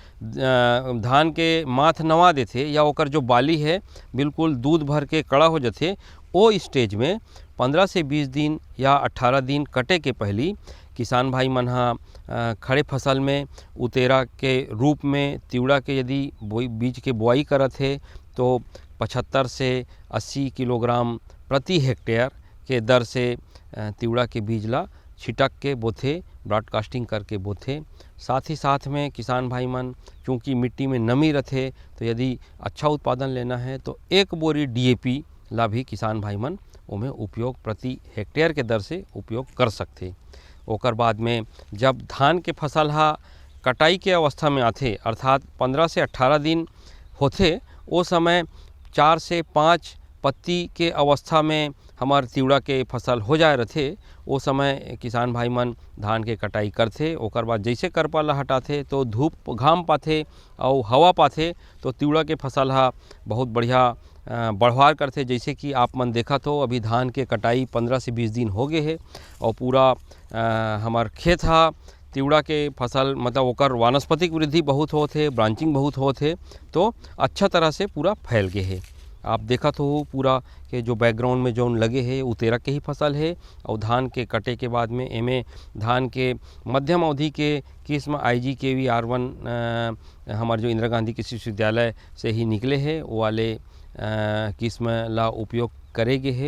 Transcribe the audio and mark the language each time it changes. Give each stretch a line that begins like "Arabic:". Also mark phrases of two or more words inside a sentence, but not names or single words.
Chhattisgarhi: धान के माथ नवा देते या ओकर जो बाली है बिल्कुल दूध भर के कड़ा हो जाते, वो स्टेज में 15 से 20 दिन या 18 दिन कटे के पहली किसान भाई मन हा खड़े फसल में उतेरा के रूप में तिउरा के यदि बीज के बोआई करत है तो 75 से 80 किलोग्राम प्रति हेक्टेयर के दर से तिउरा के बीज ला छिटक के बोथे, ब्रॉडकास्टिंग करके बोथे। साथ ही साथ में किसान भाई मन चूँकि मिट्टी में नमी रहते तो यदि अच्छा उत्पादन लेना है तो 1 बोरी DAP ला भी किसान भाई मन उमें उपयोग प्रति हेक्टेयर के दर से उपयोग कर सकते। ओकर बाद में जब धान के फसल हा कटाई के अवस्था में आते अर्थात 15 से 18 दिन होते, वो समय 4 से 5 पत्ती के अवस्था में हमार तिउरा के फसल हो जाए रहते, वो समय किसान भाई मन धान के कटाई करते। ओकर बाद जैसे करपा ला हटाते तो धूप घाम पाथे और हवा पाथे तो तिउरा के फसल हा बहुत बढ़िया बढ़वार करते। जैसे कि आप मन देखा तो अभी धान के कटाई 15 से 20 दिन हो गए है और पूरा हमार खेत हा तिउरा के फसल मतलब ओकर वानस्पतिक वृद्धि बहुत होते, ब्रांचिंग बहुत होते, तो अच्छा तरह से पूरा फैल गए है। आप देखा तो पूरा के जो बैकग्राउंड में जौन लगे है उतेरा के ही फसल है और धान के कटे के बाद में एमे धान के मध्यम अवधि के किस्म IGKV R1 हमारे जो इंदिरा गांधी कृषि विश्वविद्यालय से ही निकले है वो वाले किस्म ला उपयोग करेगे है।